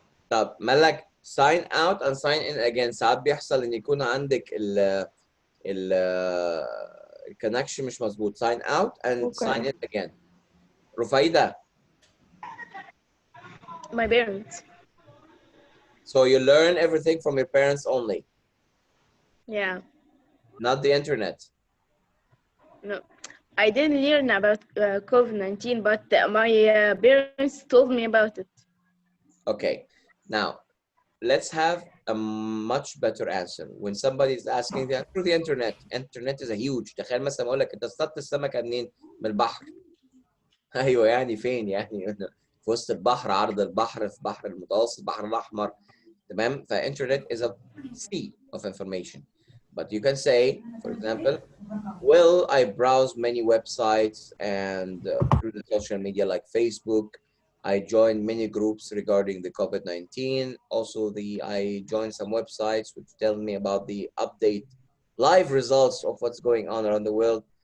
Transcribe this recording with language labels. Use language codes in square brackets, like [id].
[en] طب مالك sign out and sign in again. [ar] ساعات بيحصل ان يكون عندك ال connection مش مظبوط. [en] Sign out and sign in again. [ar] رفايدة. [en] My parents. So you learn everything from your parents only? Yeah. Not the internet? No, I didn't learn about COVID-19, but my parents told me about it. Okay, now let's have a much better answer when somebody is asking that through the internet. Internet is a huge. [ar] تخيل مثلا اقول لك انت اصطدت السمكه منين؟ من البحر. ايوه يعني فين يعني؟ في وسط البحر، عرض البحر، في بحر المتوسط، البحر الاحمر. تمام؟ فانترنت [en] is a sea of information. But you can say, for example, well, I browse many websites and through the social media like Facebook. I joined many groups regarding the COVID-19. Also, I joined some websites which tell me about the update, live results of what's going on around the world.